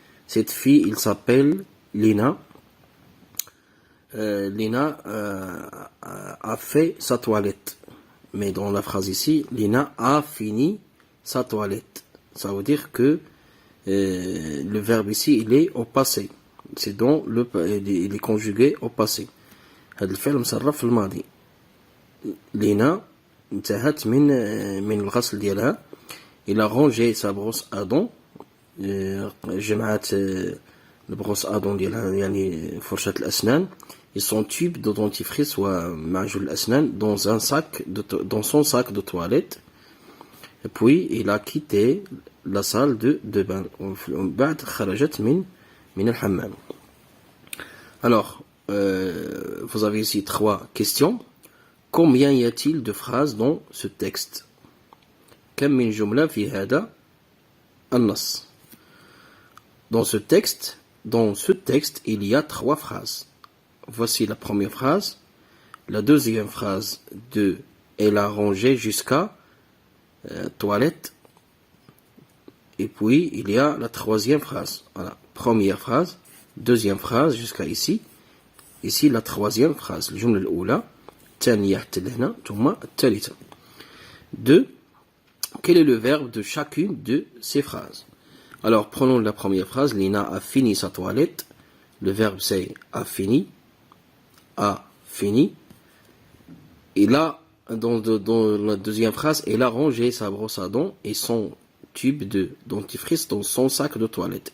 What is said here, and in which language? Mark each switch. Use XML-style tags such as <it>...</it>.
<fr>Cette fille, il s'appelle Lina. Lina a fait sa toilette. Mais dans la phrase ici, Lina a fini sa toilette. Ça veut dire que le verbe ici, il est au passé. C'est donc il est conjugué au passé.</fr> <ar>هذا الفعل مصرف في الماضي. لينا انتهت من الغسل ديالها.</ar> <fr>Il a rangé sa brosse à dents.</fr> <ar>جمعت البروس ادون ديالها يعني فرشة الأسنان</ar> <fr>et son tube de dentifrice</fr> <ar>ومعجون الأسنان</ar> <fr>dans son sac de toilette. Et puis il a quitté la salle de bain.</fr> <ar>بعد خرجت من الحمام.</ar> <fr>Alors vous avez ici 3 questions. Combien y a-t-il de phrases dans ce texte?</fr> <ar>كم من جملة في هذا النص?</ar> <fr>Dans ce texte, il y a 3 phrases. Voici la première phrase. La deuxième phrase de elle a rangé jusqu'à toilette. Et puis, il y a la troisième phrase. Voilà. Première phrase, deuxième phrase jusqu'à ici. Ici, la troisième phrase.</fr> <ar>الجملة الأولى الثانية حتى لهنا ثم الثالثة.</ar> <fr>2. Quel est le verbe de chacune de ces phrases? Alors, prenons la première phrase. Lina a fini sa toilette. Le verbe, c'est a fini. A fini. Et là, dans la deuxième phrase, elle a rangé sa brosse à dents et son tube de dentifrice dans son sac de toilette.</fr>